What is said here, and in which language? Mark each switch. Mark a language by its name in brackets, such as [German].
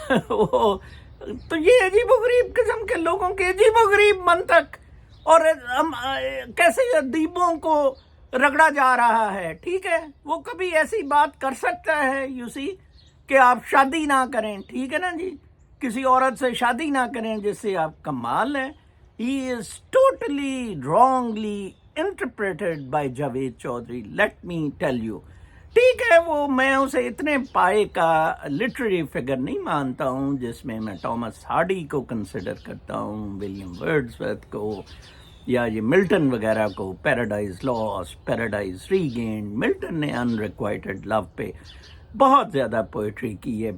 [Urdu] وہ تو یہ عجیب و غریب قسم کے لوگوں کے عجیب و غریب منطق، اور ہم کیسے ادیبوں کو رگڑا جا رہا ہے. ٹھیک ہے، وہ کبھی ایسی بات کر سکتا ہے [English] you see [Urdu] کہ آپ شادی نہ کریں، ٹھیک ہے نا جی، کسی عورت سے شادی نہ کریں جس سے آپ کمال ہے. [English] He is totally wrongly interpreted by Javed Chaudhry, let me tell you. [Urdu] ٹھیک ہے، وہ میں اسے اتنے پائے کا لٹریری فگر نہیں مانتا ہوں جس میں میں ٹامس ہارڈی کو کنسیڈر کرتا ہوں، ولیم ورڈزورتھ کو، یا یہ ملٹن وغیرہ کو. Paradise last, paradise ریگینڈ. ملٹن نے انریکوائٹڈ لو پہ بہت زیادہ پوئٹری کی ہے.